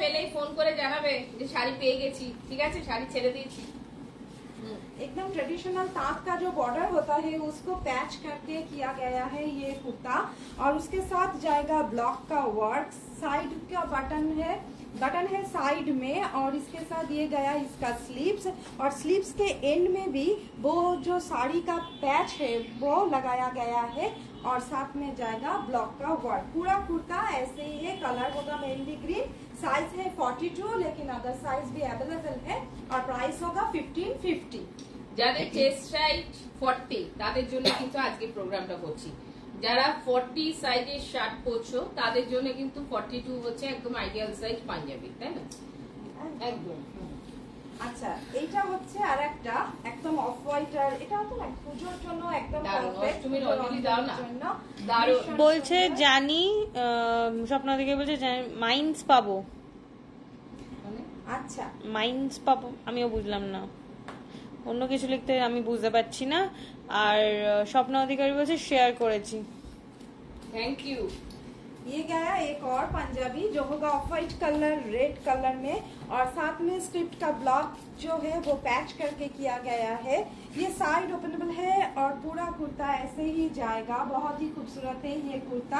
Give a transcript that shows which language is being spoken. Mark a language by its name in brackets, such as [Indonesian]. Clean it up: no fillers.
[Bangla] পেলেই ফোন করে জানাবে যে শাড়ি পেয়ে গেছি, ঠিক আছে? শাড়ি ছেড়ে দিয়েছি। [Hindi] एकदम ट्रेडिशनल ताक का जो बॉर्डर होता है उसको पैच करके किया गया है ये कुर्ता, और उसके साथ जाएगा ब्लॉक का वर्क। साइड का बटन है साइड में, और इसके साथ ये गया इसका स्लीव्स, और स्लीव्स के एंड में भी वो जो साड़ी का पैच है वो लगाया गया है, और साथ में जाएगा ब्लॉक का वर्क। पूरा कुर्ता ऐसे ही है, कलर होगा मेहंदी ग्रीन, साइज है 42, लेकिन अदर साइज भी अवेलेबल है, और प्राइस होगा 1550। [Bangla] যাদের চেস্ট সাইজ 40 তাদের জন্য কিন্তু আজকে প্রোগ্রামটা করছি। যারা 40 সাইজের শার্ট পরছো তাদের জন্য কিন্তু 42 হচ্ছে একদম আইডিয়াল সাইজ পাঞ্জাবি, তাই না? একদম। আচ্ছা, এইটা হচ্ছে আর একটা একদম অফ হোয়াইট, আর এটা তো না পুজোর জন্য একদম দারুণ, পারফেক্ট। অষ্টমীর অঞ্জলি দাও না। দারুণ। ভীষণ বলছে সুন্দর। জানি স্বপ্নাদিকে বলছে মাইন্স পাবো, মানে আচ্ছা, মাইন্স পাবো, আমিও বুঝলাম না, অন্য কিছু লিখতে আমি বুঝতে পারছি না। আর স্বপ্ন অধিকারী বলছে শেয়ার করেছি। [English] Thank you. [Hindi] ये गया एक और पंजाबी जो होगा of white colour red colour में, और साथ में स्क्रिप्ट का ब्लॉक जो है वो पैच करके किया गया है। ये साइड ओपनेबल है, और पूरा कुर्ता ऐसे ही जाएगा। बहुत ही खूबसूरत है ये कुर्ता।